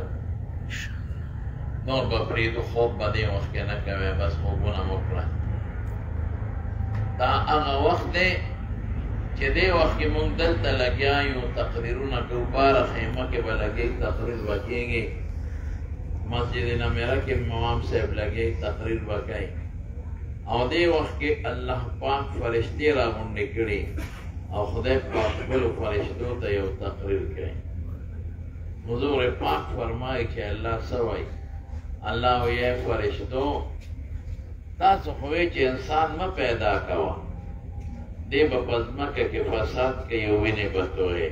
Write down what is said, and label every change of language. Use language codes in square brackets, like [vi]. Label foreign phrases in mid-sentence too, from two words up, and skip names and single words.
[ps] نور به پرېږدو، خوب به دې وخت کې نه کوئ، بس خوبونه مو کړه. دا هغه وخت دی چې دې وخت کې مونږ دلته لګیا یو، تقریرونه کوو، باره خیمه کې به لګېږي، تقریر به کېږي. [ur] مسجد نمیرہ کے امام صاحب لگے [ps] تقریر وکړي او دې وخت کې الله پاک فرشتې راغونډې کړي او خدای پاک خپلو فرشتو ته یو تقریر کوي. حضور پاک فرمایي چې الله څه وایي؟ الله وایي فرشتو تاسو خو وایئ چې انسان مه پیدا کوه، دې به په ځمکه کې فساد کوي او وینې به تویوي.